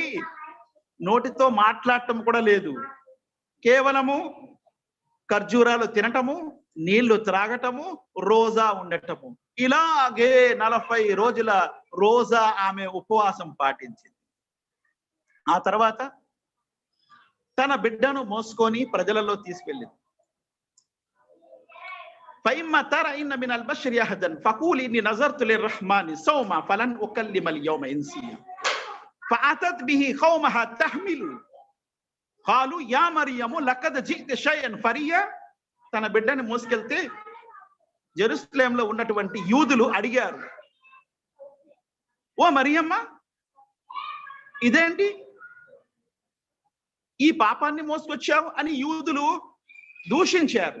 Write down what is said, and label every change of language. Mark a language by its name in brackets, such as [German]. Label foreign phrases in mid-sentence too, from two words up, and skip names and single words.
[Telugu] నోటితో మాట్లాడటం కూడా లేదు, కేవలము ఖర్జూరాలు తినటము, నీళ్లు త్రాగటము, రోజా ఉండటము. ఇలాగే 40 రోజుల రోజా ఆమె ఉపవాసం పాటించింది. ఆ తర్వాత తన బిడ్డను మోసుకొని ప్రజలలో తీసుకెళ్ళింది. [Arabic] فإما ترى إن من البشر أحدا فقول إني نذرت للرحمن صوما فلن أكلم اليوم إنسيا فأتت به قومها تحمل قالوا يا مريم لقد جئت شيئا فريا. [Telugu] తన బిడ్డని మోసుకెళ్తే జెరూసలేంలో ఉన్నటువంటి యూదులు అడిగారు, ఓ మరియమ్మ ఇదేంటి, ఈ పాపాన్ని మోసుకొచ్చావు అని యూదులు దూషించారు.